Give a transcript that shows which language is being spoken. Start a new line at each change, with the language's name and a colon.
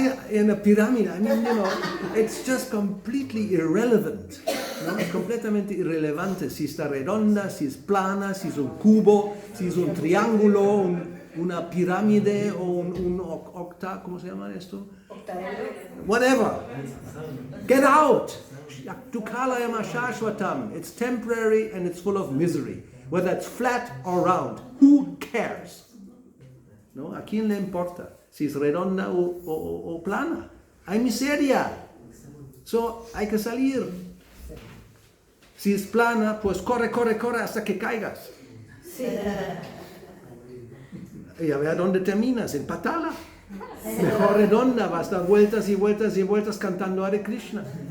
English: In a pyramid, it's just completely irrelevant.
Spanish: ¿No? Es completamente irrelevante si está redonda, si es plana, si es un cubo, si es un triángulo, una pirámide o un octa, ¿cómo se llama esto?
English: Whatever. Get out.
Sanskrit: Tukalayama shashvatam.
English: It's temporary and it's full of misery. Whether it's flat or round, who cares?
Spanish: ¿No? ¿A quién le importa si es redonda o plana? Hay miseria. So, hay que salir. Si es plana, pues corre hasta que caigas. Sí. Y a ver dónde terminas, en Patala. Mejor redonda, vas a dar vueltas y vueltas y vueltas cantando Hare Krishna.